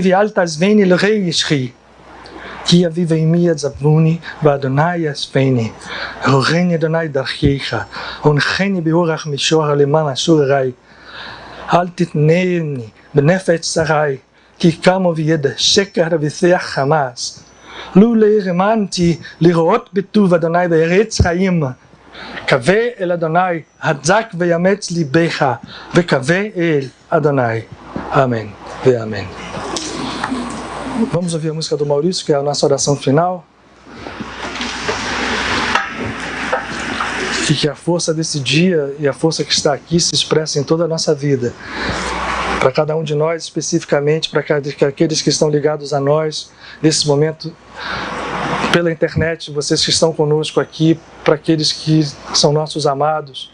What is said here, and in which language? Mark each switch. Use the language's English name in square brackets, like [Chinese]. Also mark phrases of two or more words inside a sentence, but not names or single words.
[Hebrew] ואל תעזבני לרגע ישכי כי אבי ואמי יעזבוני ואדוני יאספני הורני אדוני דרכיך הונחני באורח מישור למען אסור ארי אל תתנני בנפש צרי כי קמו וידע שקר ושיח חמאס לו האמנתי לראות בטוב אדוני בארץ חיים קווה אל אדוני הדק ויאמץ ליבך וקווה אל אדוני [Portuguese] amém e amém. Vamos ouvir a música do Maurício, que é a nossa oração final. E que a força desse dia e a força que está aqui se expressa em toda a nossa vida. Para cada um de nós, especificamente, para aqueles que estão ligados a nós, nesse momento, pela internet, vocês que estão conosco aqui, para aqueles que são nossos amados.